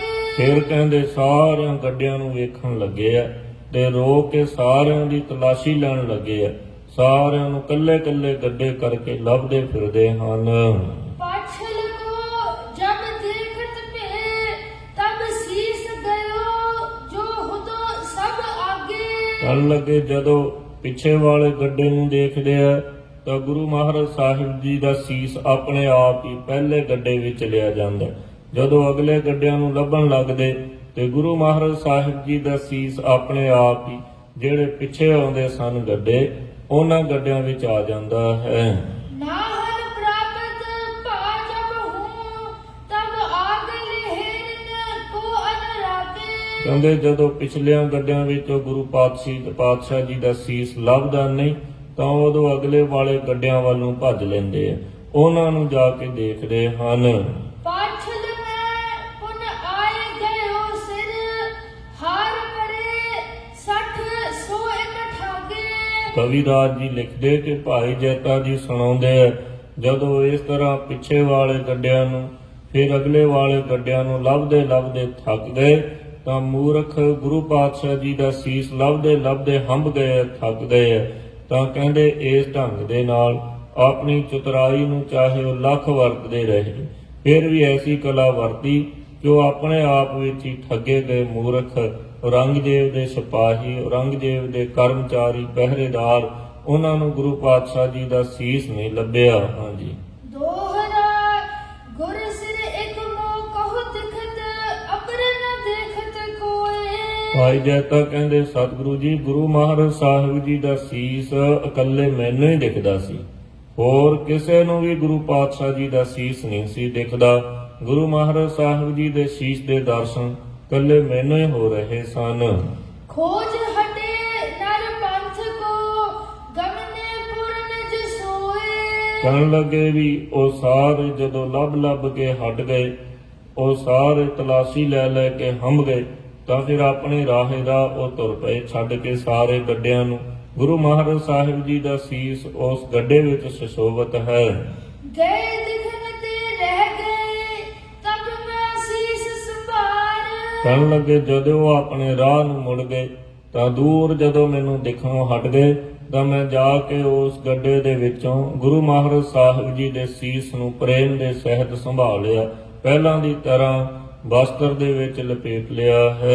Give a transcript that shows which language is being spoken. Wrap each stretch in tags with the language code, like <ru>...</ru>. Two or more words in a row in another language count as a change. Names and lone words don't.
<pa>ਫਿਰ ਕਹਿੰਦੇ ਸਾਰਿਆਂ ਗੱਡਿਆਂ ਨੂੰ ਵੇਖਣ ਲੱਗੇ ਆ ਤੇ ਰੋਕ ਕੇ ਸਾਰਿਆਂ ਦੀ ਤਲਾਸ਼ੀ ਲੈਣ ਲੱਗੇ ਆ। ਸਾਰਿਆਂ ਨੂੰ ਕੱਲੇ ਕੱਲੇ ਗੱਡੇ ਕਰਕੇ ਲੱਭਦੇ ਫਿਰਦੇ ਹਨ।</pa> <bra>पाछल को जब देखत पे तब शीस गयो जो हुदो सब आगे।</bra> <pa>ਕਹਿਣ ਲੱਗੇ ਜਦੋਂ ਪਿੱਛੇ ਵਾਲੇ ਗੱਡੇ ਨੂੰ ਦੇਖਦੇ ਆ ਤਾਂ ਗੁਰੂ ਮਹਾਰਾਜ ਸਾਹਿਬ ਜੀ ਦਾ ਸੀਸ ਆਪਣੇ ਆਪ ਹੀ ਪਹਿਲੇ ਗੱਡੇ ਵਿੱਚ ਲਿਆ ਜਾਂਦਾ। ਜਦੋਂ ਅਗਲੇ ਗੱਡਿਆਂ ਨੂੰ ਲੱਭਣ ਲੱਗਦੇ ਤੇ ਗੁਰੂ ਮਹਾਰਾਜ ਸਾਹਿਬ ਜੀ ਦਾ ਸੀਸ ਆਪਣੇ ਆਪ ਹੀ ਜਿਹੜੇ ਪਿੱਛੇ ਆਉਂਦੇ ਸਨ ਗੱਡੇ ਉਹਨਾਂ ਗੱਡਿਆਂ ਵਿੱਚ ਆ ਜਾਂਦਾ ਹੈ।</pa> <bra>नाहन प्राप्त पा जब हूँ तब आग लेहन को अनराते।</bra> <pa>ਕਹਿੰਦੇ ਜਦੋਂ ਪਿਛਲਿਆਂ ਗੱਡਿਆਂ ਵਿੱਚੋਂ ਗੁਰੂ ਪਾਤਸ਼ਾਹ ਜੀ ਦਾ ਸੀਸ ਲੱਭਦਾ ਨਹੀਂ ਤਾਂ ਉਦੋਂ ਅਗਲੇ ਵਾਲੇ ਗੱਡਿਆਂ ਵੱਲ ਨੂੰ ਭੱਜ ਲੈਂਦੇ ਆ, ਉਹਨਾਂ ਨੂੰ ਜਾ ਕੇ ਦੇਖਦੇ ਹਨ।</pa> <bra>पाछल में पुन आए गयो सिर हार परे 60 सो एक ठागे।</bra> <pa>ਕਵੀ ਰਾਜ ਜੀ ਲਿਖਦੇ ਕਿ ਭਾਈ ਜੈਤਾ ਜੀ ਸੁਣਾਉਂਦੇ ਆ ਜਦੋਂ ਇਸ ਤਰ੍ਹਾਂ ਪਿੱਛੇ ਵਾਲੇ ਗੱਡਿਆਂ ਨੂੰ ਫਿਰ ਅਗਲੇ ਵਾਲੇ ਗੱਡਿਆਂ ਨੂੰ ਲੱਭਦੇ ਲੱਭਦੇ ਥੱਕ ਗਏ ਤਾਂ ਮੂਰਖ ਗੁਰੂ ਪਾਤਸ਼ਾਹ ਜੀ ਦਾ ਸੀਸ ਲੱਭਦੇ ਲੱਭਦੇ ਹੰਭ ਗਏ, ਥੱਕ ਗਏ। ਤਾਂ ਕਹਿੰਦੇ ਇਸ ਢੰਗ ਦੇ ਨਾਲ ਆਪਣੀ ਚਤੁਰਾਈ ਨੂੰ ਚਾਹੇ ਉਹ ਲੱਖ ਵਰਤਦੇ ਰਹੇ ਫਿਰ ਵੀ ਐਸੀ ਕਲਾ ਵਰਤੀ ਜੋ ਆਪਣੇ ਆਪ ਵਿੱਚ ਹੀ ਠੱਗੇ ਗਏ ਮੂਰਖ ਔਰੰਗਜ਼ੇਬ ਦੇ ਸਿਪਾਹੀ, ਔਰੰਗਜ਼ੇਬ ਦੇ ਕਰਮਚਾਰੀ, ਪਹਿਰੇਦਾਰ, ਉਹਨਾਂ ਨੂੰ ਗੁਰੂ ਪਾਤਸ਼ਾਹ ਜੀ ਦਾ ਸੀਸ ਨਹੀਂ ਲੱਭਿਆ। ਹਾਂਜੀ,</pa> <bra>दोहरा गुर सिर एक मो कहो दिखत अपर न देखत कोय।</bra> <pa>ਭਾਈ ਜੈਤਾ ਕਹਿੰਦੇ ਸਤਿਗੁਰੂ ਜੀ ਗੁਰੂ ਮਹਾਰਾਜ ਸਾਹਿਬ ਜੀ ਦਾ ਸੀਸ ਇਕੱਲੇ ਮੈਨੂੰ ਹੀ ਦਿਖਦਾ ਸੀ, ਹੋਰ ਕਿਸੇ ਨੂੰ ਵੀ ਗੁਰੂ ਪਾਤਸ਼ਾਹ ਜੀ ਦਾ ਸੀਸ ਨਹੀਂ ਸੀ ਦਿਖਦਾ। ਗੁਰੂ ਮਹਾਰਾਜ ਸਾਹਿਬ ਜੀ ਦੇ ਸੀਸ ਦੇ ਦਰਸ਼ਨ ਇਕੱਲੇ ਮੈਨੂੰ ਹੀ ਹੋ ਰਹੇ ਸਨ।</pa> <bra>खोज हटे नर पंथ को गमने पूर्ण निज सोए।</bra> <pa>ਕਹਿਣ ਲੱਗੇ ਵੀ ਉਹ ਸਾਰੇ ਜਦੋਂ ਲੱਭ ਲੱਭ ਕੇ ਹਟ ਗਏ, ਉਹ ਸਾਰੇ ਤਲਾਸ਼ੀ ਲੈ ਲੈ ਕੇ ਹੰਭ ਗਏ ਤਾਂ ਫਿਰ ਆਪਣੇ ਰਾਹੇ ਦਾ ਉਹ ਤੁਰ ਪਏ ਛੱਡ ਕੇ ਸਾਰੇ ਗੱਡਿਆਂ ਨੂੰ। ਗੁਰੂ ਮਹਾਰਾਜ ਸਾਹਿਬ ਜੀ ਦਾ ਸੀਸ ਉਸ ਗੱਡੇ ਵਿੱਚ ਸੁਸ਼ੋਭਿਤ ਹੈ।</pa> <bra>गए दिखन ते रह गए तब मैं शीस संभार।</bra> <pa>ਕਹਿਣ ਲੱਗੇ ਜਦੋਂ ਉਹ ਆਪਣੇ ਰਾਹ ਨੂੰ ਮੁੜ ਗਏ ਤਾਂ ਦੂਰ ਜਦੋਂ ਮੈਨੂੰ ਦਿਖਣੋਂ ਹਟ ਗਏ ਤਾਂ ਮੈਂ ਜਾ ਕੇ ਉਸ ਗੱਡੇ ਦੇ ਵਿੱਚੋਂ ਗੁਰੂ ਮਹਾਰਾਜ ਸਾਹਿਬ ਜੀ ਦੇ ਸੀਸ ਨੂੰ ਪ੍ਰੇਮ ਦੇ ਸਹਿਤ ਸੰਭਾਲ ਲਿਆ, ਪਹਿਲਾਂ ਦੀ ਤਰ੍ਹਾਂ ਵਸਤਰ ਦੇ ਵਿੱਚ ਲਪੇਟ ਲਿਆ ਹੈ।</pa>